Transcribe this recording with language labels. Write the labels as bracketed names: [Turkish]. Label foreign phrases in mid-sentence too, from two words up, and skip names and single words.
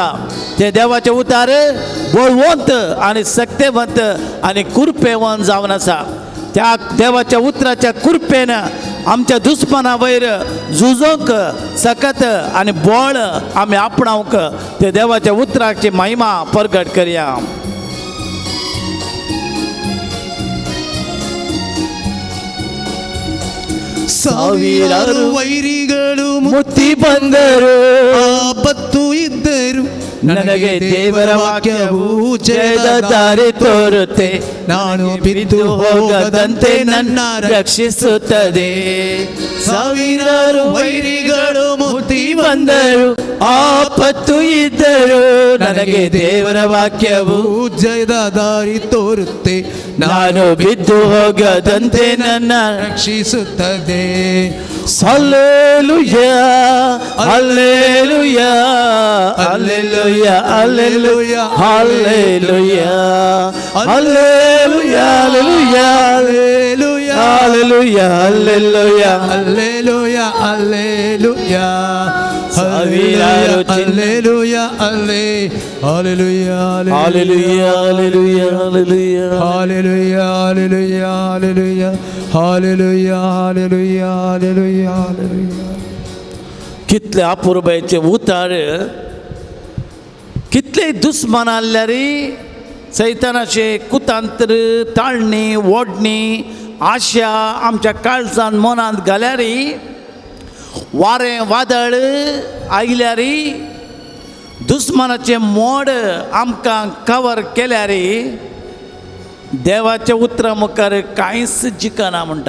[Konkani] ते देवाचे उतार बळवंत आनी सक्तेवंत आनी कुरपेवंत जावन आसा. त्या देवाच्या उतराच्या कुरपेन आमच्या दुस्माना वयर झुजोंक सकत आनी बळ आमी आपणावंक ते देवाच्या उतराची महिमा प्रगट करया. [Kannada] ಸಾವಿರಾರು ವೈರಿಗಳು ಮುತ್ತಿ ಬಂದರು, ಆಪತ್ತು ಇದ್ದರು, ನನಗೆ ದೇವರ ವಾಕ್ಯವು ಜಯದ ದಾರಿ ತೋರುತ್ತೆ, ನಾನು ಬಿದ್ದು ಹೋಗದಂತೆ ನನ್ನ ರಕ್ಷಿಸುತ್ತದೆ. ಸಾವಿರಾರು ವೈರಿಗಳು ಮುತ್ತಿ ಬಂದರು, ಆಪತ್ತು ಇದ್ದರು, ನನಗೆ ದೇವರ ವಾಕ್ಯವು ಜಯದ ದಾರಿ ತೋರುತ್ತೆ, ನಾನು ಬಿದ್ದು ಹೋಗದಂತೆ ನನ್ನ ರಕ್ಷಿಸುತ್ತದೆ. [English] Hallelujah, hallelujah, hallelujah, hallelujah, hallelujah, hallelujah, hallelujah, hallelujah, hallelujah, Alleluia, alleluia. [Kannada] ಸಾವಿರಾರು [English] Alleluia, alleluia, hallelujah, hallelujah, hallelujah, Hallelujah, hallelujah, hallelujah, hallelujah, hallelujah, hallelujah, hallelujah. [Konkani] कितले अपुर्बायेचे उतार, कितले दुस्मान आल्यारी सैतानाचे कुतांत्र, ताळणी, ओडणी, आशा आमच्या काळजान मनांत घाल्यारी, वारें वादळ आयल्यारी, दुस्मानाचे मोड आमकां कवर केल्यारी, देवाचे उतरा मुखार कांयच जिखना म्हणटा.